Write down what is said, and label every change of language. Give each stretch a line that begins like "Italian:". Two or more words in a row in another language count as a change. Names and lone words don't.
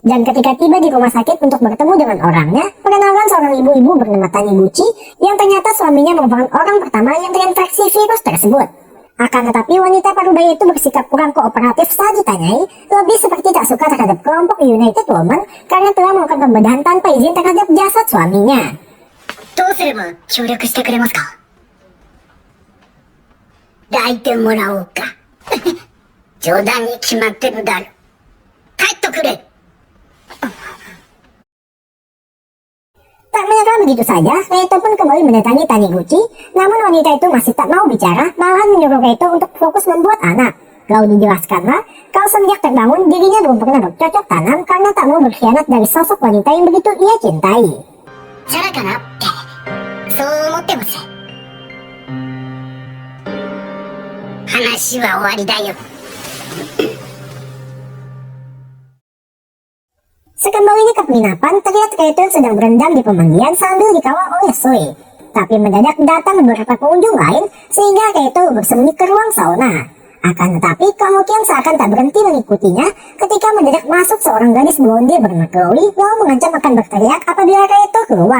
Indonesian: Dan ketika tiba di rumah sakit untuk bertemu dengan orangnya, perkenalkan seorang ibu-ibu bernama Taniguchi yang ternyata suaminya merupakan orang pertama yang terinfeksi virus tersebut. Akan tetapi wanita parubaya itu bersikap kurang kooperatif saat ditanyai, lebih seperti tak suka terhadap kelompok United Woman karena telah melakukan pembedahan tanpa izin terhadap jasad suaminya.
Japanese: どうすれば協力してくれますか？抱いてもらおうか。冗談に決まってるだろ。帰っとくれ。
Indonesian: Tak menyerah begitu saja, Reito pun kembali mendatangi Taniguchi, namun wanita itu masih tak mau bicara, malahan menyuruh Reito untuk fokus membuat anak. Lalu dijelaskanlah, kalau semenjak terbangun dirinya belum pernah bercocok tanam karena tak mau berkhianat dari sosok wanita yang begitu ia cintai.
Japanese: チャラかなってそう思ってます。話は終わりだよ。
Indonesian: Sekembalinya ke penginapan, terlihat Reito sedang berendam di pemandian sambil dikawal oleh Sui. Tapi mendadak datang beberapa pengunjung lain sehingga Reito bersembunyi ke ruang sauna. Akan tetapi Kahokian seakan tak berhenti mengikutinya ketika mendadak masuk seorang gadis blonde bernama Chloe lalu mengancam akan berteriak apabila Reito keluar.